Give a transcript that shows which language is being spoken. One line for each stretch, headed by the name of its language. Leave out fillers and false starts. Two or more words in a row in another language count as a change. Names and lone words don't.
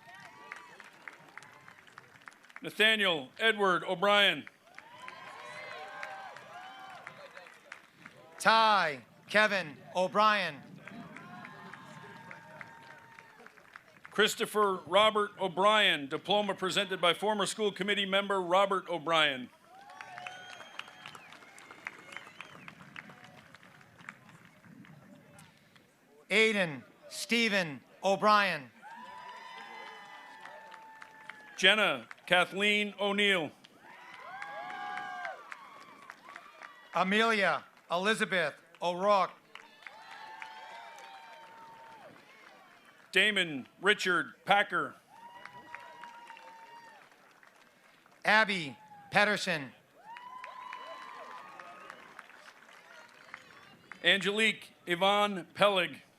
English: Nathaniel Edward O'Brien. Ty Kevin O'Brien. Christopher Robert O'Brien, diploma presented by former school committee member Robert O'Brien. Aiden Stephen O'Brien. Jenna Kathleen O'Neill. Amelia Elizabeth O'Rourke. Damon Richard Packer. Abby Pedersen. Angelique Yvonne Pellig.